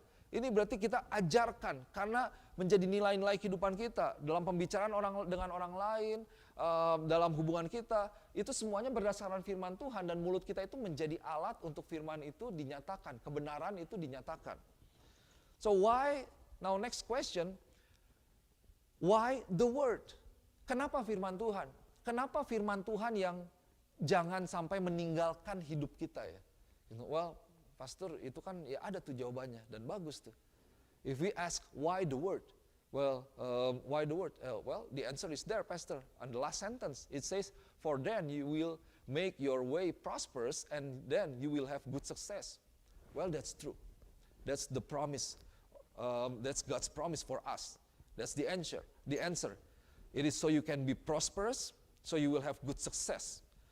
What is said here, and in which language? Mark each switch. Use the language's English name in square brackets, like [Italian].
[Indonesian] Ini berarti kita ajarkan karena menjadi nilai-nilai kehidupan kita dalam pembicaraan dengan orang lain, dalam hubungan kita, itu semuanya berdasarkan firman Tuhan dan mulut kita itu menjadi alat untuk firman itu dinyatakan, kebenaran itu dinyatakan. [English] So why? Now next question, why the word? [Indonesian] Kenapa firman Tuhan? Kenapa firman Tuhan yang jangan sampai meninggalkan hidup kita ya? Well, pastor itu kan ya ada tuh jawabannya dan bagus tuh. [English] If we ask why the word? Well, why the word? Well, the answer is there, pastor. On the last sentence, it says, for then you will make your way prosperous and then you will have good success. Well, that's true. That's the promise. That's God's promise for us. That's the answer. It is so you can be prosperous, so you will have good success.